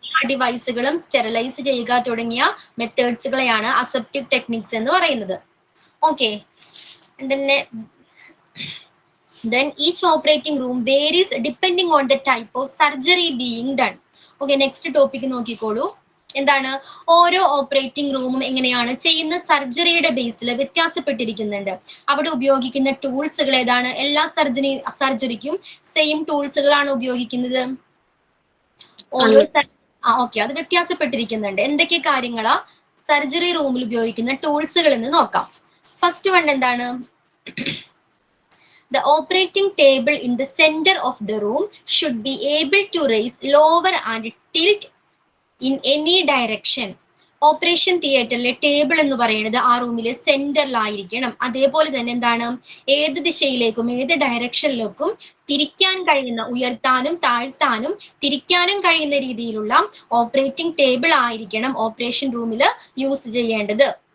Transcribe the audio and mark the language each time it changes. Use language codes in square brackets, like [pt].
[ml] ഡിവൈസുകളും sterilise ചെയ്യുക തുടങ്ങിയ മെത്തേഡ്സുകളെയാണ് aseptic techniques എന്ന് പറയുന്നത്. [en] Okay, then each operating room varies depending on the type of surgery being done. Okay, next topic [ml] നോക്കിക്കോളൂ. എന്താണ്? ഓരോ ഓപ്പറേറ്റിംഗ് റൂമും എങ്ങനെയാണ് ചെയ്യുന്ന സർജറിയുടെ ബേസിൽ വ്യത്യാസപ്പെട്ടിരിക്കുന്നുണ്ട്. അവിടെ ഉപയോഗിക്കുന്ന ടൂൾസുകൾ ഏതാണ്? എല്ലാ സർജറിക്കും സെയിം ടൂൾസുകളാണ് ഉപയോഗിക്കുന്നത്? ഓക്കെ, അത് വ്യത്യാസപ്പെട്ടിരിക്കുന്നുണ്ട്. എന്തൊക്കെ കാര്യങ്ങളാ സർജറി റൂമിൽ ഉപയോഗിക്കുന്ന ടൂൾസുകൾ എന്ന് നോക്കാം. ഫസ്റ്റ് വൺ എന്താണ്? [en] The operating table in the center of the room should be able to raise, lower and tilt in any direction. [ml] Operation തിയേറ്ററിലെ table എന്ന് പറയുന്നത് ആ റൂമിലെ സെന്ററിലായിരിക്കണം. അതേപോലെ തന്നെ എന്താണ്? ഏത് ദിശയിലേക്കും ഏത് ഡയറക്ഷനിലേക്കും തിരിക്കാൻ കഴിയുന്ന, ഉയർത്താനും താഴ്ത്താനും തിരിക്കാനും കഴിയുന്ന രീതിയിലുള്ള ഓപ്പറേറ്റിംഗ് ടേബിൾ ആയിരിക്കണം ഓപ്പറേഷൻ റൂമിൽ യൂസ് ചെയ്യേണ്ടത്.